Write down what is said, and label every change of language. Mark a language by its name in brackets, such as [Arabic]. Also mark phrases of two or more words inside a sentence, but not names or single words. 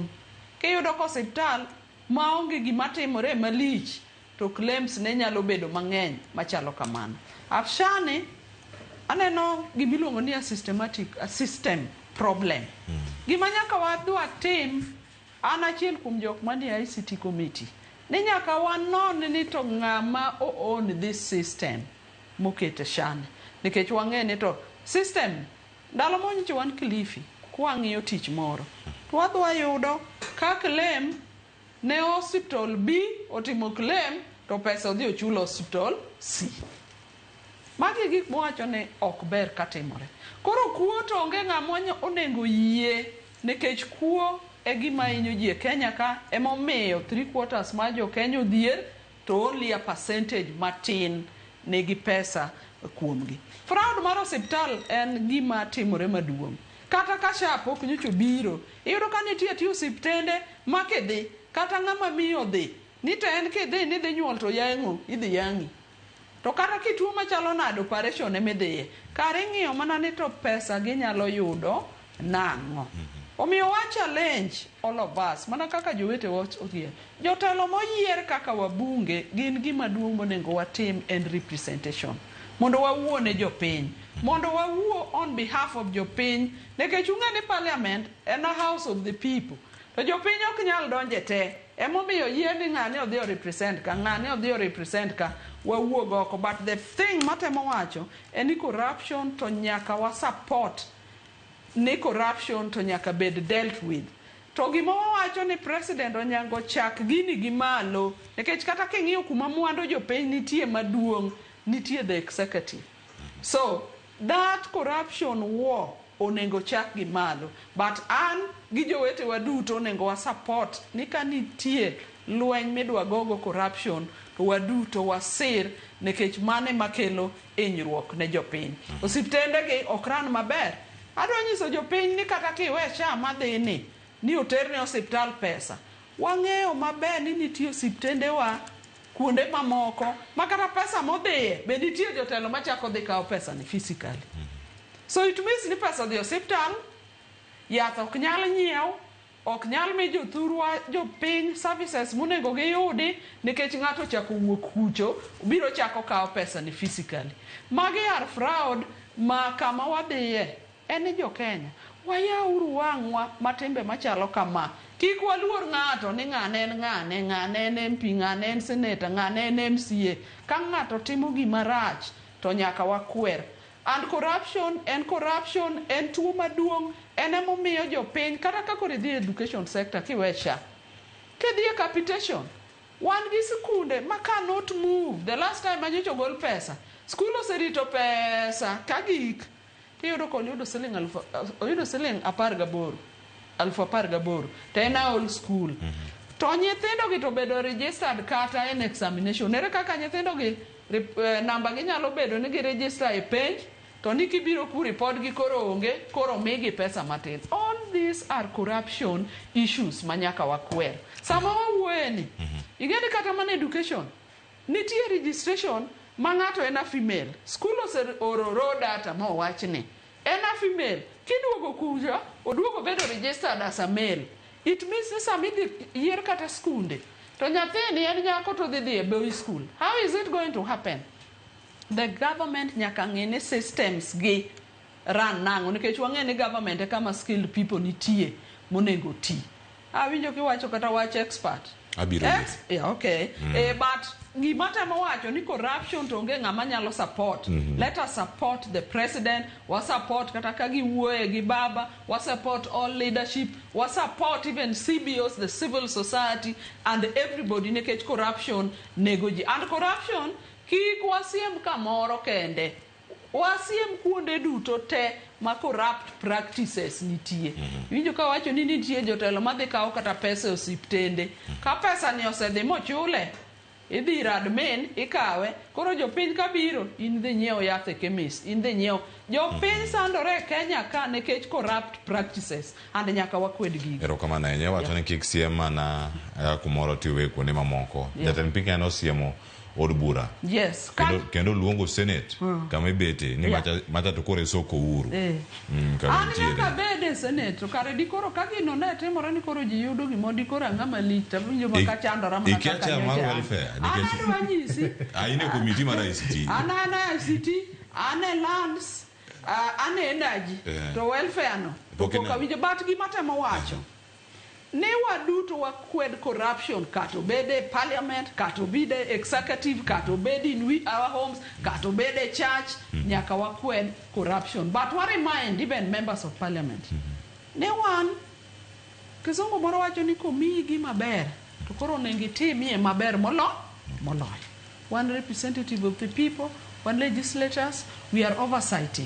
[Luo (Kenya and Tanzania)] Kiyudo ko osiptal maonge gima timore malich, to claims ne nyalo bedo mang'eny machalo kamano. SHA ni aneno gimiluongo ni [English] a system problem. [Luo (Kenya and Tanzania)] Gima nyaka wadwa tim, an achiel kuom jok manie ICT committee, ni nyaka wanon ni to ng'ama [English] own this system [Luo (Kenya and Tanzania)] mokete SHA ni. Nikech wang'e ni to system ndalo monyicho wan Kilifi kwang'iyo tich moro, to wadwa yudo ka claim ne hospital B otimo claim to pesa odhi ochulo hospital C. Magi gik mowacho ni ok ber katimore. Koro kuo to onge ng'ama onego yie, nikech kuo e gima hinyo ji e Kenya ka, emomiyo 3/4 ma jo Kenya odhier to [English] only a percentage [Luo (Kenya and Tanzania)] matin nigi pesa kuomgi. Fraud mar osiptal en gima timore maduong'. Kata ka SHA pok nyocho biro, iyudo ka nitie osiptende ma kidhi, kata ng'ama miyo dhi, ni to en kidhi ni dhi nyuol to yang'o, idhi yang'i. To kata kituo machalo nado operation emidhiye, kare ng'iyo mana ni to pesa ginyalo yudo nang'o. Omiyo wa [English] challenge all of us, [Luo (Kenya and Tanzania)] mana kaka jowete otiye. Jotelo moyier kaka wabunge gin gima duong' monego watim and representation. Mondo wawuone jopiny, mondo wawuo [English] on behalf of [Luo (Kenya and Tanzania)] jopiny, nekech ung'e ni parliament en [English] a house of the people. [Luo (Kenya and Tanzania)] To jopiny ok nyal donje te, emomiyo yie ni ng'ane odhi represent ka, ng'ane odhi represent ka, wawuog oko. [English] But the thing [Luo (Kenya and Tanzania)] matemo wacho en ni corruption to nyaka wa support, ni corruption to nyaka bed [English] dealt with. [Luo (Kenya and Tanzania)] To gima wawacho ni president onyango chak gini gi malo, nekech kata king'iyo kuma mwandu jopiny nitie maduong', nitie [English] the executive. So that [Luo (Kenya and Tanzania)] corruption war onengo chak gi malo. But an gi jowete waduto onengo wa support ni ka nitie lweny midwa gogo corruption, to waduto wasir, nekech mane makelo hinyruok ne jopiny. Osiptende gi okran maber. Adwa nyiso jopiny ni kata kiwe SHA madhini ni oterne osiptal pesa, wang'eyo maber ni nitie osiptende wa kuonde mamoko makata pesa modhiye be nitie jotelo machako dhi kawo pesa ni physically. [English] So it means [Luo (Kenya and Tanzania)] ni pesa dhi osiptal, yath ok nyal nyiew, ok nyal mi jothurwa jopiny services monego giyudi, nikech ng'ato chako wuok kucho biro chako kawo pesa ni physically. Magi [English] are fraud [Luo (Kenya and Tanzania)] ma kama wadhiye en jo Kenya. Wayauru wang'wa matembe machalo kama. Kik waluor ng'ato ni ng'ane en MP, ng'ane en seneta, ng'ane en MCA. Ka ng'ato timo gima rach to nyaka wakwer. And corruption en tuo maduong', en emomiyo jopiny kata ka koro idhi [English] education sector [Luo (Kenya and Tanzania)] kiwe SHA. Kidhi capitation, wan gi sikunde ma [English] cannot move. The last time [Luo (Kenya and Tanzania)] manyocho gol pesa, school oserito pesa kagik. Tiyudo ko oyudo siling 18,000 to en [English] old school. [Luo (Kenya and Tanzania)] To nyithindo gi to bedo registered kata en examination. Ere kaka nyithindo gi namba gi nyalo bedo ni gi register e penj, to ni kibiro ku report gi koro onge, koro migi pesa matin. [English] All these are corruption issues [Luo (Kenya and Tanzania)] manyaka wakwer. Sama wawuoye ni, igeni kata mana education, nitie registration ma ng'ato en [English] a female. [Luo (Kenya and Tanzania)] School oro data ma wach ni en [English] a female. [Luo (Kenya and Tanzania)] Kiduogo kuja, oduogo bedo [English] registered as a male. It means [Luo (Kenya and Tanzania)] ni sami yier kata skunde, to nyathini en nyako to dhi e [English] boy school. How is it going to happen? The government [Luo (Kenya and Tanzania)] nyaka ng'e ni systems gi run nang'o, nikech wang'e ni government e kama [English] skilled people [Luo (Kenya and Tanzania)] nitie monego ti. Awinjo kiwacho kata wach expert. Abiro. [English] Yeah, okay. [Luo (Kenya and Tanzania)] But gimatemo wacho ni corruption to onge ng'ama nyalo support. [English] Let us support the president, [Luo (Kenya and Tanzania)] wa support kata ka giwuoye gi baba, [English] wa support all leadership, wa support even CBOs, the civil society, and everybody [Luo (Kenya and Tanzania)] nikech corruption nego ji. And corruption kik wasiem kamoro kende, wasiem kuonde duto te ma [English] corrupt practices [Luo (Kenya and Tanzania)] nitie. Winjo ka wacho ni nitie jotelo madhi kawo kata pesa osiptende, ka pesa ni osedhi mochule, idhi admin ikawe, koro jopiny kabiro, in dhi nyiewo yath e chemist, in dhi nyiewo. Jopiny sandore Kenya ka nikech [English] corrupt practices, [Luo (Kenya and Tanzania)] and nyaka wakwed gigi. Erokamano ahinya, wacho ni kik siem mana kumoro tiwe kuonde mamoko. Jatend piny Kenya nosiemo od bura. Yes. Kendo luongo Senate kama ibete ni macha to kore soko uru. Nyaka bede Senate to kare dikoro ka gino ne timore ni koro ji yudo gimo dikoro ang'ama lich to winjo ma ka chandora mana kaka nyocha. Mar welfare nikech aine committee mar ICT. Ana ICT, ana lands, ana energy to welfare no. To ka winjo bat gimatemo wacho. Ne waduto wakwed corruption, kato bede parliament, kato bede executive, kato bede [English] in our homes, [Luo (Kenya and Tanzania)] kato bede church, nyaka wakwed corruption. [English] But we remind even members of parliament. [Luo (Kenya and Tanzania)] Ne wan, kizungu moro wacho ni komiyi gima ber, to koro nengi timie maber moloyo. [English] One representative of the people, one legislators, we are oversighting.